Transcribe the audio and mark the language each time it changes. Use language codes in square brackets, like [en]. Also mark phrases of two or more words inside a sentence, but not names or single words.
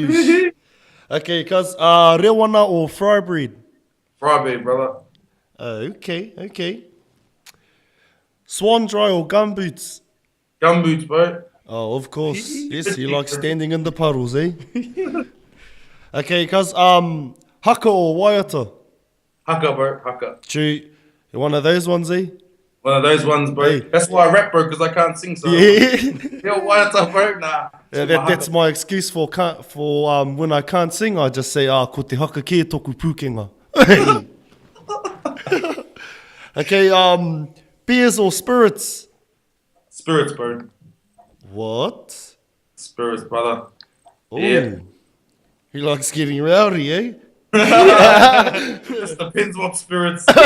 [en] Okay, cuz rewana or fry bread? Fry bread, brother. Okay. Swan dry or gumboots? Gumboots, bro. Oh, of course. Yes, you like standing in the puddles, eh? Okay, cuz haka or waiata? Haka, bro. Haka. True. One of those ones, eh? One of those ones, bro. Hey. That's why I rap, bro, because I can't sing. So Yeah. what's up, bro? Nah. Yeah, that's my excuse for when I can't sing. I just say, [mi] ko te haka kia toku pūkenga. [en] Okay, beers or spirits? Spirits, bro. What? Spirits, brother. Ooh. Yeah. He likes getting rowdy, eh? Just depends what spirits.